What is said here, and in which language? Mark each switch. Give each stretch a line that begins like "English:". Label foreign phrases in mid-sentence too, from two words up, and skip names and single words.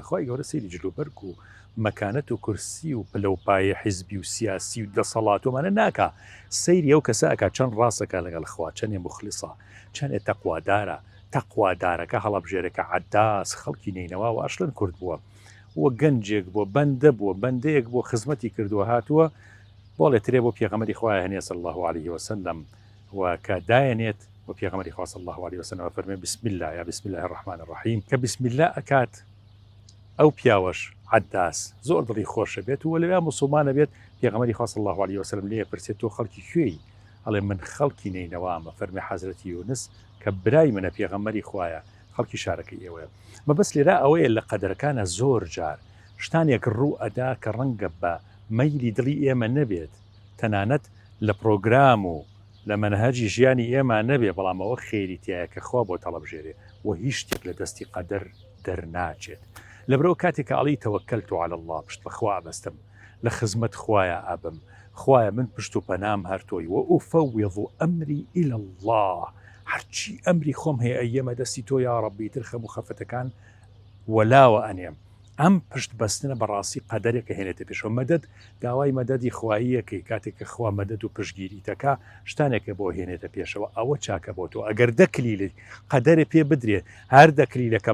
Central Kurdish: خۆی گەورە سەیری جلوبەرگ و مەکانەت و کورسی و پلەپایە حیزبی و سیاسی و دەسەڵاتومانە ناکە، سەیری ئەو کەسە ئەکا چەند ڕاستەکە لەگەڵ خوا، چەندێ مخلیسە، چەندێ تەقوادارە، تەقوادارەکە هەڵەبژێرەکە عەداس خەڵکی نینەوە و ئەشلن کورد بووە وە گەنجێک بۆ بەندە بووە بەندەیەک بۆ خزمەتی کردووە هاتووە بۆڵێ ترێ بۆ پێغەمبەری خوای هەنێ
Arabic: صلی الله عليه وسلم
Central Kurdish: و کە دایەنێت بۆ پێغەمبەری خوا
Arabic: صلی الله عليه وسلم
Central Kurdish: فەرمێ
Arabic: بسم الله
Central Kurdish: یا
Arabic: بسم الله الرحمن الرحیم
Central Kurdish: کە
Arabic: بسم الله
Central Kurdish: ئەکات ئەو پیاوەش عەداس زۆر دڵی خۆشە بێت و لەوێ موسڵمانە بێت پێغەمبەری خوا
Arabic: صلی الله عليه وسلم
Central Kurdish: لێ پرسێت تۆ خەڵکی کوێی ئەڵێ من خەڵکی نینەوامە فەرمێ حەزرەتی یونس کە برای منە پێغەمبەری خوایە خەڵکی شارەکەی ئێوەیە مەبەست لێرە ئەوەیە لە قەدرەکانە زۆر جار شتانێک ڕوو ئەدا کە ڕەنگە بە مەیلی دڵی ئێمە نەبێت تەنانەت لە پرۆگرام و لە مەنهەجی ژیانی ئێمە نەبێ بەڵام ئەوە خێری تایە کە خوا بۆ تەڵەبژێرێ و هیچ شتێک لە دەستی قەدەر دەرناچێت لەبرەوە کاتێک
Arabic: عەڵی تەوەکەلت عەلە الله
Central Kurdish: پشت بەخوا بەستم لە خزمەت خوایە ئابم خوایە من پشت و پەنام هەر تۆی و
Arabic: ئوفەویض ئەمری إلى الله
Central Kurdish: هەرچی ئەمری خۆم هەیە ئەیەمە دەستی تۆ
Arabic: یا ڕەبی
Central Kurdish: تر خەم و خەفەتەکان وەلاوە ئەنێم ئەم پشت بەستنە بەڕاستی قەدەرێکە هێنێتە پێشەوە مەدەد داوای مەدەدی خواییەکەی کاتێک کە خوا مەدەد و پشتگیریتەکە شتانێکە بۆ هێنێتە پێشەوە ئەوە چاکە بۆ تۆ ئەگەر دەکلیلی قەدەرە پێ بدرێت هەر دەکلیلەکە